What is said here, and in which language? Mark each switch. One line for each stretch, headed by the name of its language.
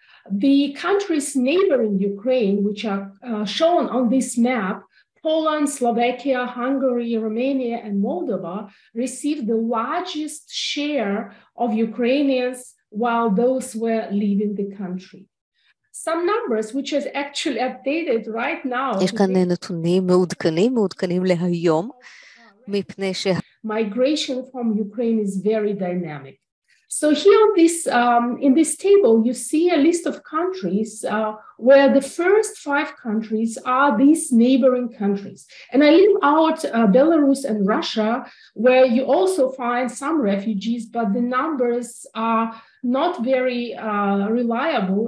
English: The countries neighboring Ukraine, which are shown on this map, Poland, Slovakia, Hungary, Romania, and Moldova, received the largest share of Ukrainians while those were leaving the country. Some numbers which is actually updated right now.
Hebrew: יש כאן נתונים מעודכנים להיום, מפני ש...
English: Migration from Ukraine is very dynamic. So here on this, in this table, you see a list of countries where the first 5 countries are these neighboring countries. And I leave out Belarus and Russia, where you also find some refugees, but the numbers are not very reliable.